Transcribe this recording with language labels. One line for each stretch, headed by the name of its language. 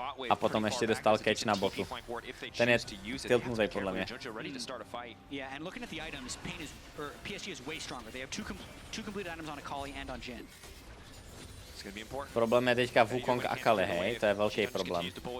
Czech: A potom ještě dostal catch na botu. Ten je tiltnutý podle mě.
English: Yeah, and looking at the items, PSG is way stronger. They have two complete items on Akali and on Jhin.
Czech: Problém je teďka Wukong a Akali, hej, to je velký problém.